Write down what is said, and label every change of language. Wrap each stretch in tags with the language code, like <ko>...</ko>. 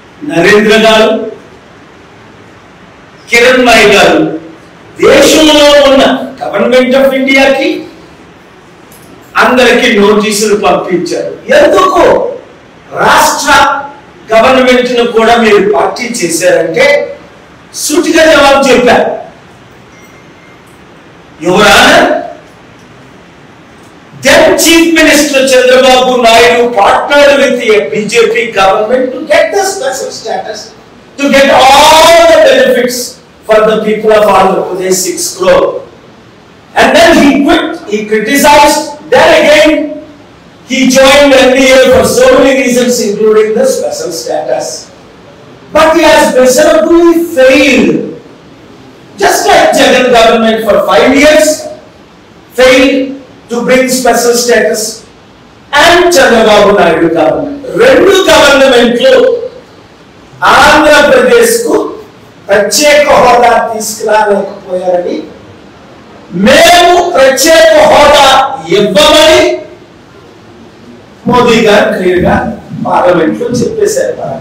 <te>నరేంద్ర గారు, కిరణ్ మై గారు దేశంలో ఉన్న గవర్నమెంట్ ఆఫ్ ఇండియాకి అందరికీ నోటీసులు పంపించారు. ఎందుకు రాష్ట్ర గవర్నమెంట్ ను కూడా మీరు పార్టీ చేశారంటే సూటిగా జవాబు చెప్పారు.</te> <en>Your honour, then Chief Minister Chandrababu Naidu partnered with the BJP government to get the special status, to get all the benefits for the people of Andhra Pradesh, 6 crore. And then he quit, he criticized, then again he joined NDA for so many reasons including the special status. But he has miserably failed. Just like Jagan government for 5 years failed to bring special status, and Chandrababu Naidu government.</en> <te>Rendu government lo Andhra Pradesh ku ప్రత్యేక హోదా తీసుకురాలేకపోయారని, మేము ప్రత్యేక హోదా ఇవ్వమని మోదీ గారు clear గా parliament లో చెప్పేశారు.</te>